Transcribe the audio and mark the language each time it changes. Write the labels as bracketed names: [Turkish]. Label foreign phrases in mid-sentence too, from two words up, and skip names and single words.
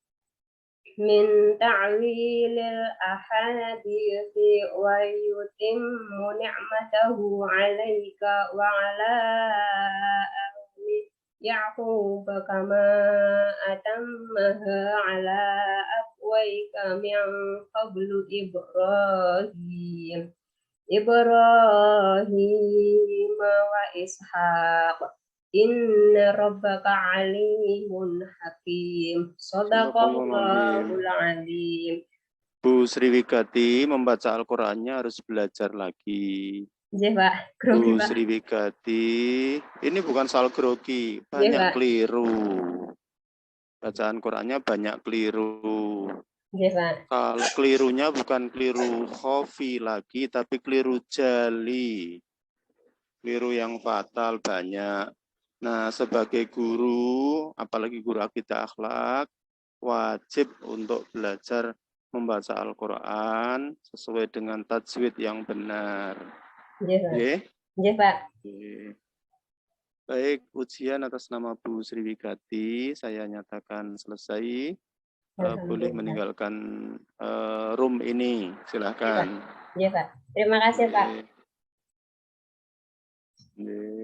[Arabic] ويتم نعمته عليك وعلى آل يعقوب كما أتمها على أبويك من قبل إبراهيم وإسحاق. إن ربك عليم حكيم. صدق الله العظيم. [Indonesian] Bu Sriwigati membaca Al-Qur'annya harus belajar lagi. Nggih, Pak. Grogi, Bu Pak. Sriwigati, ini bukan soal grogi, banyak Pak. keliru. Bacaan Qur'annya banyak keliru. Nggih, Pak. Kalau kelirunya bukan keliru khofi lagi, tapi keliru jali. Keliru yang fatal banyak. Nah, sebagai guru, apalagi guru akidah akhlak, wajib untuk belajar membaca Al-Quran sesuai dengan tajwid yang benar. Nggih, Pak. Nggih? Nggih, Pak. Nggih. Baik, ujian atas nama Bu Sriwigati saya nyatakan selesai. Boleh meninggalkan room ini, silahkan. Nggih, Pak. Terima kasih, Pak. Nggih.